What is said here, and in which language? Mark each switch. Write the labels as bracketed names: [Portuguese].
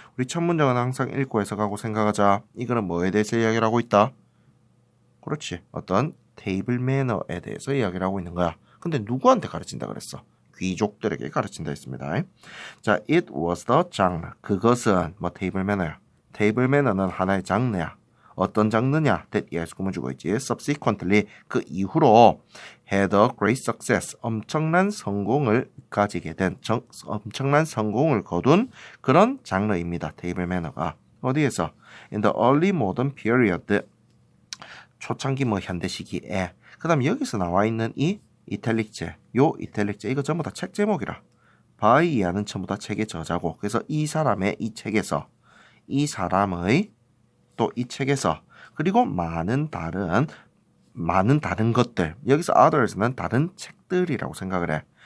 [Korean] 우리 첫 문장은 항상 읽고 해석하고 생각하자. 이거는 뭐에 대해서 이야기를 하고 있다? 그렇지. 어떤 테이블 매너에 대해서 이야기를 하고 있는 거야. 근데 누구한테 가르친다 그랬어? 귀족들에게 가르친다 했습니다. [English] 자, it was the genre. [Korean] 그것은 뭐 테이블 매너야. 테이블 매너는 하나의 장르야. 어떤 장르냐? that 예수 구문 주고 있지. [English] subsequently [Korean] 그 이후로 [English] had a great success. [Korean] 엄청난 성공을 가지게 된 엄청난 성공을 거둔 그런 장르입니다. 테이블 매너가 어디에서? [English] in the early modern period. [Korean] 초창기 뭐 현대 시기에. 그다음 여기서 나와 있는 이 이탈릭제, 요 이탈릭제 이거 전부 다 책 제목이라. 바이야는 전부 다 책의 저자고. 그래서 이 사람의 이 책에서 이 사람의 또 이 책에서 그리고 많은 다른 것들 여기서 others는 다른 책들이라고 생각을 해.